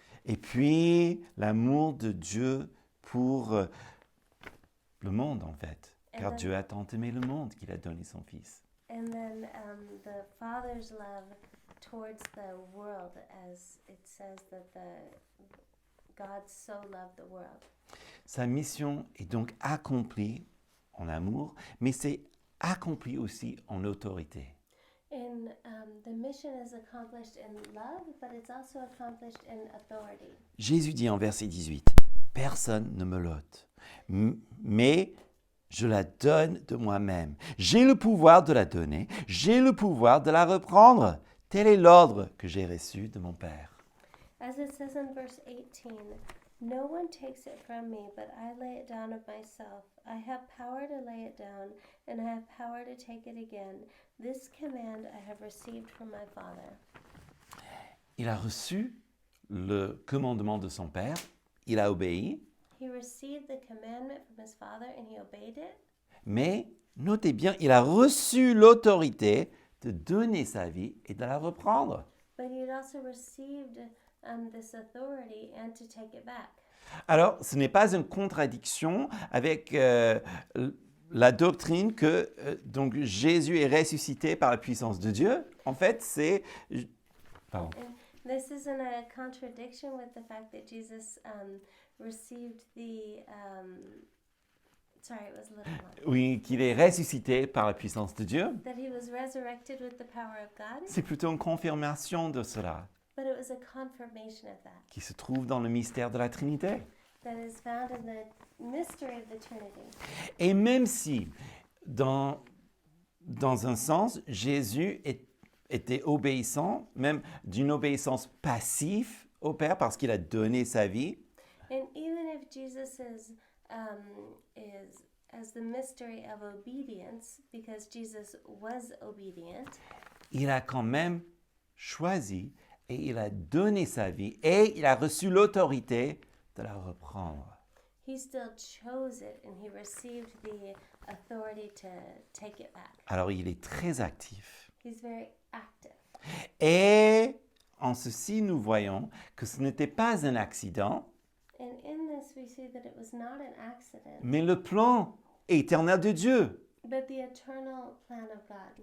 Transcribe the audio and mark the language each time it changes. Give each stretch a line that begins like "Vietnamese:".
French: et puis l'amour de Dieu pour le monde en fait. Car
English: then-
French: Dieu a tant aimé le monde qu'il a donné son Fils.
English: and then the Father's love towards the world, as it says that God so loved the world.
French: Sa mission est donc accomplie en amour, mais c'est accompli aussi en autorité.
English: And the mission is accomplished in love, but it's also accomplished in authority.
French: Jésus dit en verset 18, « Personne ne me l'ôte, mais je la donne de moi-même. J'ai le pouvoir de la donner, j'ai le pouvoir de la reprendre. Tel est l'ordre que j'ai reçu de mon Père. »
English: As it says in verse 18, "No one takes it from me, but I lay it down of myself. I have power to lay it down, and I have power to take it again. This command I have received from my Father."
French: Il a reçu le commandement de son Père, il a obéi,
English: He received the commandment from his Father, and he obeyed it.
French: mais notez bien, il a reçu l'autorité de donner sa vie et de la reprendre.
English: But he had also received this authority and to take it back.
French: Alors, ce n'est pas une contradiction avec la doctrine que donc Jésus est ressuscité par la puissance de Dieu. En fait, c'est... Pardon.
English: And this isn't a contradiction with the fact that Jesus received the... sorry, it was a little long.
French: Oui, qu'il est ressuscité par la puissance de Dieu.
English: That he was resurrected with the power of God,
French: C'est plutôt une confirmation de cela
English: but it was a confirmation of that
French: qui se trouve dans le mystère de la Trinité.
English: that is found in the mystery of the Trinity.
French: Et même si, dans un sens, Jésus était obéissant, même d'une obéissance passive au Père parce qu'il a donné sa vie,
English: And even Jesus's is as the mystery of obedience, because Jesus was obedient,
French: il a quand même choisi et il a donné sa vie et il a reçu l'autorité de la reprendre.
English: he still chose it and he received the authority to take it back.
French: Alors il est très actif.
English: He's very active.
French: Et en ceci, nous voyons que ce n'était pas un accident,
English: And in this, we see that it was not an accident,
French: mais le plan éternel de Dieu
English: but the eternal plan of God,